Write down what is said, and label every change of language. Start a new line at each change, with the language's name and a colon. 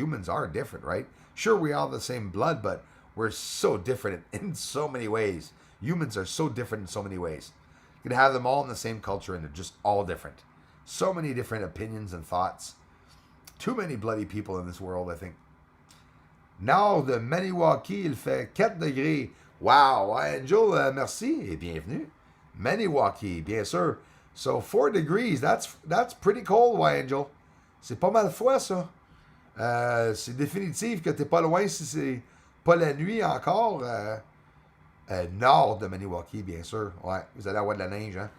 English: Humans are different, right? Sure, we all have the same blood, but we're so different in so many ways. Humans are so different in so many ways. You can have them all in the same culture and they're just all different. So many different opinions and thoughts. Too many bloody people in this world, I think.
French: Nord de Maniwaki, il fait 4 degrés. Wow, Angel, merci et bienvenue. Maniwaki, bien sûr.
English: So 4 degrees, that's pretty cold, Angel.
French: C'est pas mal froid, ça. C'est définitif que t'es pas loin si c'est pas la nuit encore. Nord de Maniwaki, bien sûr. Ouais, vous allez avoir de la neige, hein?